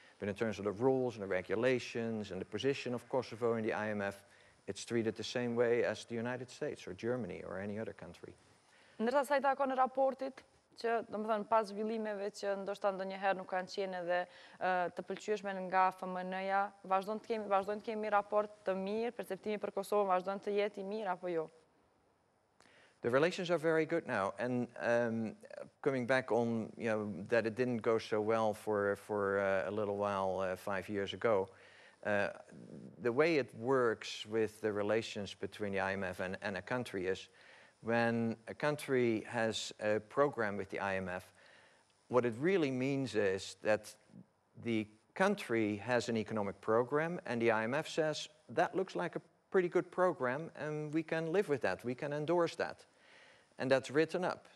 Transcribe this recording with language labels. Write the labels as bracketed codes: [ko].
[en] But in terms of the rules and the regulations and the position of Kosovo in the IMF, it's treated the same way as the United States or Germany or any other country. [sq] Ndërsa sa i takon raportit, që domethënë pas zhvillimeve që ndoshta ndonjëherë nuk kanë qenë edhe të pëlqyeshme nga FMN-ja, vazhdojnë të kemi raport të mirë, perceptimi për Kosovën vazhdon të jetë i mirë apo jo? [en] The relations are very good now, and coming back on that it didn't go so well for a little while 5 years ago. The way it works with the relations between the IMF and a country is when a country has a program with the IMF, what it really means is that the country has an economic program and the IMF says that looks like a pretty good program and we can live with that, we can endorse that. And that's written up.